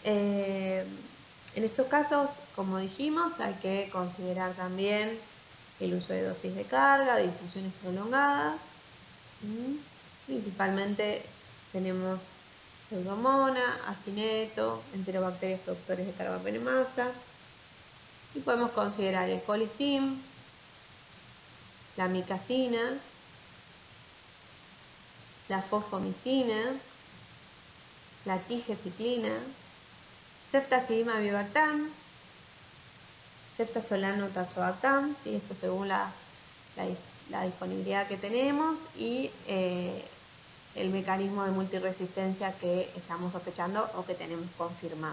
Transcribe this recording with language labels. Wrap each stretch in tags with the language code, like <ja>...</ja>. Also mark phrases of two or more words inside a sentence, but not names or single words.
<es>En estos casos, como dijimos, hay que considerar también el uso de dosis de carga, de infusiones prolongadas. Principalmente tenemos Pseudomonas, Acineto, enterobacterias productores de carbapenemasa. Y podemos considerar el colistin, la amicacina, la fosfomicina, la tigeciclina, ceftazidimab-bivactam, ceftazolano-tazobactam, y esto según la disponibilidad que tenemos y el mecanismo de multiresistencia que estamos sospechando o que tenemos confirmado.</es>